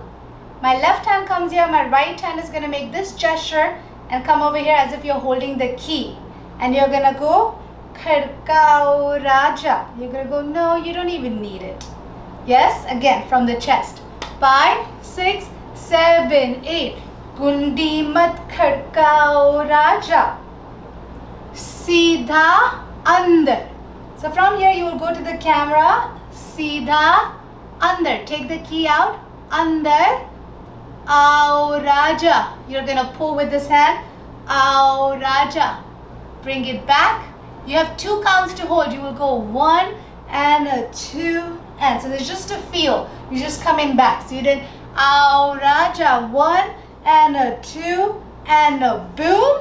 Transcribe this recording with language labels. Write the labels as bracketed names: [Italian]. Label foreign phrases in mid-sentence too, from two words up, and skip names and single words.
[English] My left hand comes here, my right hand is gonna make this gesture and come over here as if you're holding the key. And you're gonna go [Hindi] खड़काओ राजा. [English] You're gonna go, no, you don't even need it. Yes, again from the chest. [Hindi] 5, 6, 7, 8. कुंडी मत खड़काओ राजा. सीधा अंदर. [English] So from here you will go to the camera. [Hindi] सीधा अंदर. [English] Take the key out. [Hindi] अंदर। आओ राजा. [English] You're gonna pull with this hand. [Hindi] आओ राजा. [English] Bring it back. You have 2 counts to hold. You will go 1 and a 2 and so there's just a feel. You're just coming back. So you did [Hindi] आओ राजा. [English] 1 and a 2 and a boom.